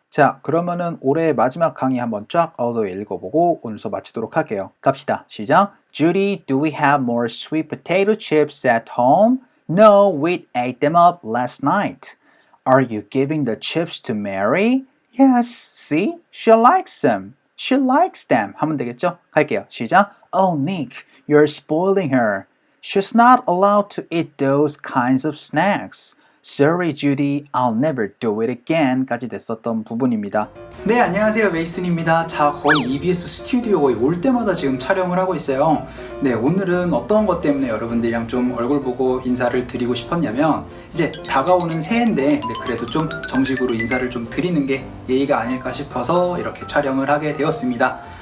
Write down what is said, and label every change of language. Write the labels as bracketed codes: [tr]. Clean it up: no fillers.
[ko] 자, 그러면은 올해의 마지막 강의 한번 쫙 얻어 읽어보고 오늘 수업 마치도록 할게요. 갑시다. 시작. [en] Judy, do we have more sweet potato chips at home? No, we ate them up last night. Are you giving the chips to Mary? Yes, see? She likes them. She likes them. [ko] 하면 되겠죠? 갈게요. 시작. [en] Oh, Nick, you're spoiling her. She's not allowed to eat those kinds of snacks. Sorry, Judy, I'll never do it again [ko] 까지 됐었던 부분입니다. 네, 안녕하세요. 메이슨입니다. 자, 거의 EBS 스튜디오 거의 올 때마다 지금 촬영을 하고 있어요. 네, 오늘은 어떤 것 때문에 여러분들이랑 좀 얼굴 보고 인사를 드리고 싶었냐면 이제 다가오는 새해인데 그래도 좀 정식으로 인사를 좀 드리는 게 예의가 아닐까 싶어서 이렇게 촬영을 하게 되었습니다.